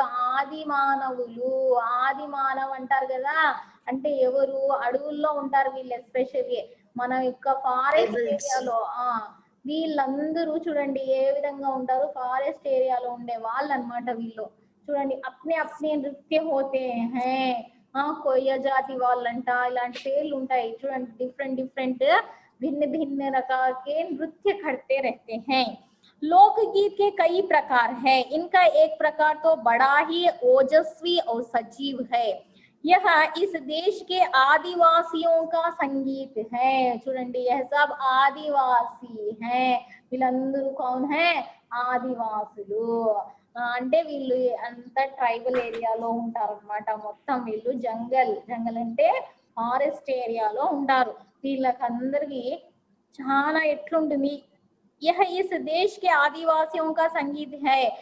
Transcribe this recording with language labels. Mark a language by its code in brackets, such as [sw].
[te] ఆది మానవ్ అంటారు కదా అంటే ఎవరు అడవుల్లో ఉంటారు వీళ్ళు ఎస్పెషల్లీ మన యొక్క ఫారెస్ట్ ఏరియాలో వీళ్ళందరూ చూడండి ఏ విధంగా ఉంటారు ఫారెస్ట్ ఏరియాలో ఉండే వాళ్ళు అన్నమాట వీళ్ళు చూడండి [hi] అప్నే నృత్య హోతే హై कोई जाति [te] వాళ్ళంట ఇలాంటి పేర్లు ఉంటాయి చూడండి డిఫరెంట్ [hi] भिन्न रकार के नृत्य करते रहते हैं लोकगीत के कई प्रकार हैं इनका एक प्रकार तो बड़ा ही ओजस्वी और सजीव है यह इस देश के आदिवासियों का संगीत है. చూడండి यह सब ఆదివాసి है. వీళ్ళందరూ कौन है? [te] ఆదివాసులు. అంటే వీళ్ళు అంత ట్రైబల్ ఏరియాలో ఉంటారు అన్నమాట. మొత్తం వీళ్ళు జంగల్ అంటే ఫారెస్ట్ ఏరియాలో ఉంటారు. వీళ్ళకందరికి చాలా ఎట్లుంటుంది. [hi] यह इस देश के आदिवासियों का संगीत है.